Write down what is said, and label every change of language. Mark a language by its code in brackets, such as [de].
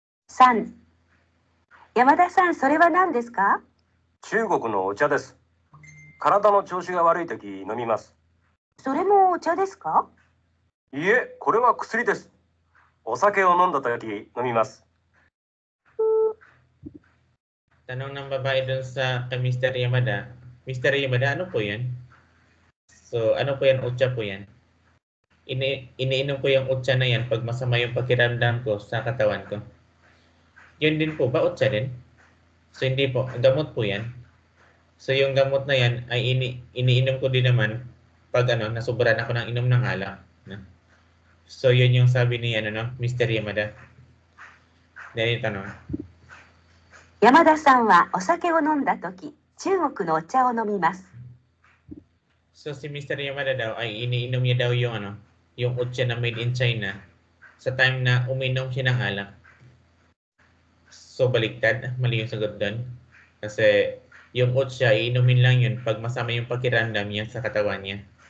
[ja] 3、山田さん、それは何ですか？中国のお茶です。体の調子が悪い時飲みます。それもお茶ですか？いいえ、これは薬です。お酒を飲んだ時飲みます。 [tl] Tanong ng babae doon sa kay Mr. Yamada. Mr. Yamada, ano po yan? So, ano po yan? Otsa po yan. Iniinom ko yung otsa na yan pag masama yung pakiramdam ko sa katawan ko. Yun din po ba? Otsa din? So, hindi po. Gamot po yan. So, yung gamot na yan ay iniinom ko din naman pag nasubrahan ako ng inom ng alak. So, yun yung sabi ni Mr. Yamada. Dahil yung tanong. [ja] 山田さんはお酒を飲んだ時、中国のお茶を飲みます。 [tl] So si Mr. Yamada daw ay iniinom niya daw yung otsa na [en] made in China [tl] sa time na uminom siya ng alak. So baliktad, mali yung sagot doon. Kasi yung otsa, iinumin lang yun pag masama yung pakiramdam niya sa katawan niya.